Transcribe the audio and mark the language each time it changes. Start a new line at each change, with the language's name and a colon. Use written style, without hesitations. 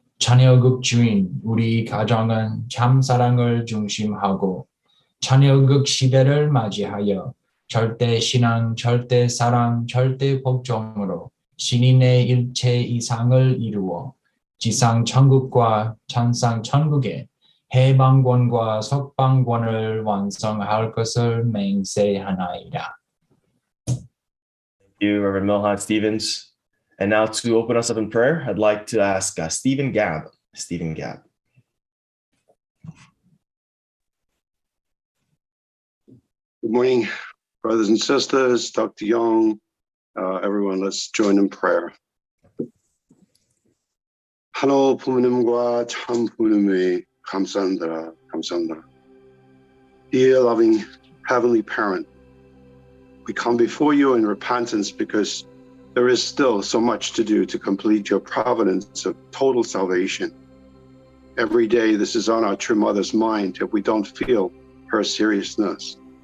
Korean: 자녀급 주인 우리 가정은 참사랑을 중심하고 자녀급 시대를 맞이하여 절대신앙, 절대사랑, 절대복종으로 신인의 일체 이상을 이루어 지상천국과 천상천국의 해방권과 석방권을 완성할 것을 맹세하나이다.
English: Thank you, Reverend Milhan Stevens. And now to open us up in prayer, I'd like to ask Stephen Gabb. Stephen Gabb. Good morning, brothers and sisters, Dr. Yong, everyone, let's join in prayer.
Korean: 하늘 부모님과 참 부모님의 감사합니다.
English: Dear loving Heavenly Parent, we come before you in repentance because there is still so much to do to complete your providence of total salvation. Every day this is on our true mother's mind if we don't feel her seriousness.